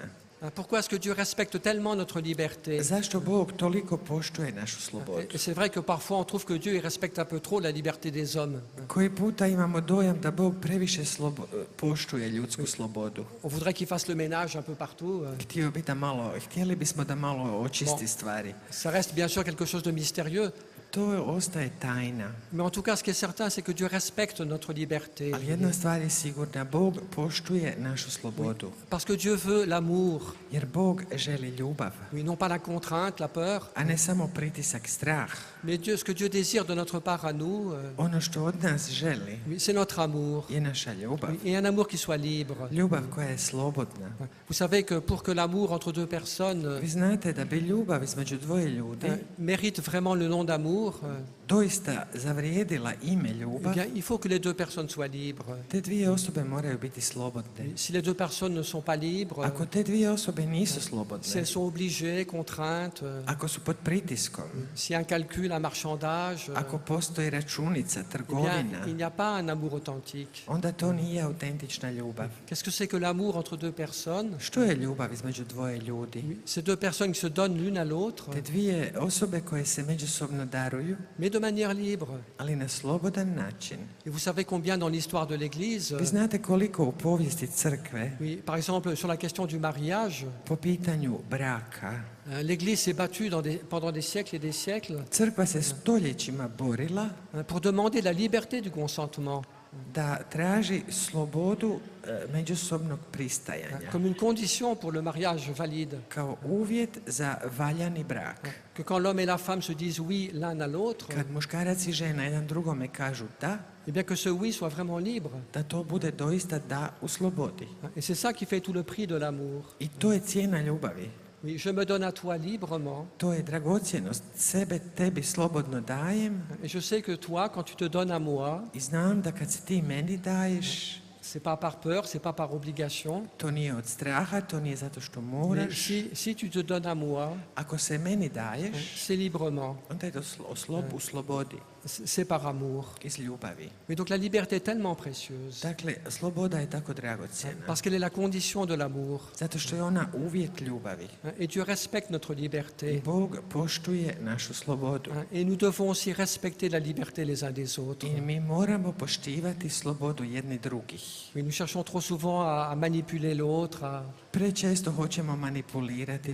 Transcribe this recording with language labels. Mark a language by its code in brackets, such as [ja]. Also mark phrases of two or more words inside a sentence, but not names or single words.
[fr] Pourquoi est-ce que Dieu respecte tellement notre liberté? [hr] Zašto Bog toliko poštuje našu slobodu? [fr] Et c'est vrai que parfois on trouve que Dieu il respecte un peu trop la liberté des hommes. [hr] Koji puta imamo dojam da Bog previše poštuje ljudsku slobodu. [fr] On voudrait qu'il fasse le ménage un peu partout. [hr] Htjeli bismo da malo očisti [fr] Bon. [hr] stvari. [fr] Ça reste bien sûr quelque chose de mystérieux, [hr] To ostaje tajna. [fr] mais en tout cas ce qui est certain c'est que Dieu respecte notre liberté. [hr] Ali jedna stvar je sigurna, Bog poštuje našu slobodu. [fr] Parce que Dieu veut l'amour, [hr] Jer Bog želi ljubav, [fr] oui, non pas la contrainte, la peur, [hr] a ne samo pritisak, strah. [fr] mais ce que Dieu désire de notre part à nous, [hr] Ono što od nas želi [fr] oui, c'est notre amour, [hr] je naša ljubav. [fr] oui, et un amour qui soit libre. [hr] Ljubav koja je slobodna. [fr] Vous savez que pour que l'amour entre deux personnes [hr] Vi znate da bi ljubav između dvoje ljudi [fr] mérite vraiment le nom d'amour, [hr] doista zavrijedila ime [fr] eh [hr] ljubav, [fr] bien, il faut que les deux personnes soient libres. [hr] te dvije osobe moraju biti slobodne. [fr] Si les deux personnes ne sont pas libres, [hr] Ako te dvije osobe nisu [fr] si [hr] slobodne, [fr] elles sont obligées, contraintes, [hr] ako su pod pritiskom, [fr] si un calcul, un marchandage, [hr] ako postoji računica, [fr] eh bien, [hr] trgovina, [fr] il n'y a pas un amour authentique. [hr] onda to nije autentična ljubav. [fr] Qu'est-ce que c'est que l'amour entre deux personnes? [hr] Što je ljubav između dvoje ljudi? [fr] Oui, ces deux personnes qui se donnent l'une à l'autre, [hr] Te dvije osobe koje se međusobno daruju, [fr] mais de manière libre. [hr] ali na slobodan način. [fr] Et vous savez combien dans l'histoire de l'Église, [hr] Vi znate koliko u povijesti crkve [fr] oui, par exemple sur la question du mariage, [hr] po pitanju braka [fr] l'Église s'est battue pendant des siècles et des siècles [hr] crkva se stoljećima borila [fr] pour demander la liberté du consentement, [hr] da traži slobodu međusobnog pristajanja [fr] comme une condition pour le mariage valide. [hr] kao uvjet za valjani brak. [fr] Que quand l'homme et la femme se disent oui l'un à l'autre, [hr] Kad muškarac i žena jedan drugome kažu da, [fr] et bien que ce oui soit vraiment libre. [hr] da to bude doista da u slobodi. [fr] Et c'est ça qui fait tout le prix de l'amour. [hr] I to je cijena ljubavi. [fr] Oui, je me donne à toi librement. [hr] To je dragocjenost. Sebe tebi slobodno dajem [fr] Et je sais que toi, quand tu te donnes à moi, [hr] i znam da kad se ti meni daješ, [fr] c'est pas par peur, c'est pas par obligation. [hr] to nije od straha, to nije zato što [fr] Mais [hr] moraš. [fr] si tu te donnes à moi, [hr] Ako se meni daješ, [fr] c'est librement, [hr] onda je to u slobodi, [fr] c'est par amour. [hr] iz ljubavi. [fr] Mais donc la liberté est tellement précieuse, [hr] Dakle, sloboda je tako dragocjena, [fr] parce qu'elle est la condition de l'amour. [hr] zato što je ona uvjet ljubavi. [fr] Et Dieu respecte notre [hr] I [fr] liberté. [hr] Bog poštuje našu slobodu. [fr] Et nous devons aussi respecter la liberté les uns des autres. [hr] I mi moramo poštivati slobodu jedni drugih. [fr] Oui, nous cherchons trop souvent à manipuler l'autre, [hr] Prečesto hoćemo manipulirati